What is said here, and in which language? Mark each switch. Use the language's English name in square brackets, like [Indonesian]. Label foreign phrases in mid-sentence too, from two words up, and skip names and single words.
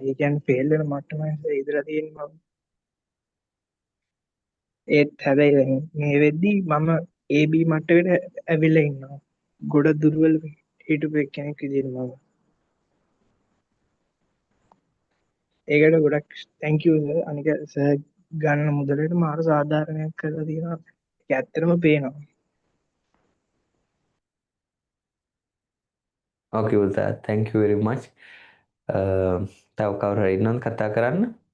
[Sinhala] ඒ කියන්නේ ෆේල් වෙන මට්ටමයි ඉඳලා තියෙන්නේ මම. ඒත් හැබැයි දැන් මේ වෙද්දි මම AB මට්ටමට ඇවිල්ලා ඉන්නවා. ගොඩ දුර්වල හිටපු කෙනෙක් විදිහට මම. ඒකට ගොඩක් [English] thank you sir. [Sinhala] අනික සර් ගන්න මුදලට මාර සාධාරණයක් කරලා තියෙනවා. ඒක ඇත්තටම පේනවා. [English] Okay උදා thank you very much. [Sinhala] තව කවුරු හරි ඉන්නවද කතා කරන්න?